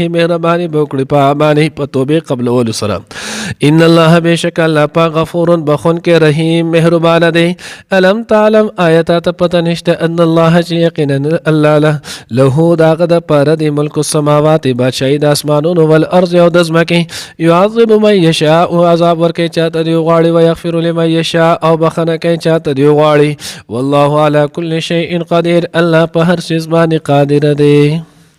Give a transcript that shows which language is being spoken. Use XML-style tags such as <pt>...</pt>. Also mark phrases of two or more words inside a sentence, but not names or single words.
<ps>مهرباني وکړي په باندې په توبه قبل اول سره</ps> <ar>ان الله</ar> <ps>بشک الله پاک غفور بخون کې رحیم مهربان دی</ps> <ar>الم تعلم</ar> <ps>آیات ته پته نشته</ps> <ar>ان الله</ar> <ps>چې یقینا الله له داغه د پر د</ps> <ar>ملک السماوات</ar> <ps>بادشاہی د اسمانونو والارض او د ځمکې</ps> <ar>يعذب من یشاء</ar> <ps>او عذاب ورکوي چاته دی غواړي</ps> <ar>ويغفر لمن يشاء</ar> <ps>او بخنه کوي چاته دی غواړي</ps> <ar>والله على كل شيء قدير</ar> <ps>الله په هر څه باندې قادر دی</ps>